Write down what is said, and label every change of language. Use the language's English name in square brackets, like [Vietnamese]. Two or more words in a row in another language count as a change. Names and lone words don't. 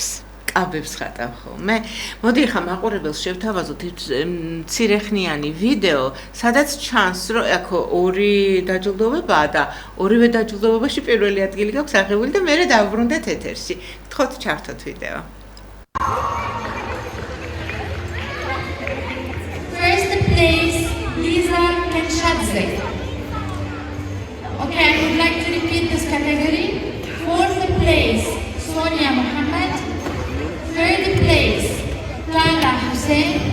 [Georgian] კაბებს ხატავ ხოლმე. მოდი ახლა მაყურებელს შევთავაზოთ მცირეხნიანი ვიდეო, სადაც ჩანს, რომ აქ ორი დაჯილდოვებაა და ორივე დაჯილდოვებაში პირველი ადგილი გაქვს აღებული და მერე დავბრუნდეთ ეთერში. გთხოვთ ჩართოთ ვიდეო. [English] First place, Liza Kenshadze. Okay, I would like to repeat this category. Fourth place, Sonia Mohammed. Third place, Lala Hussein.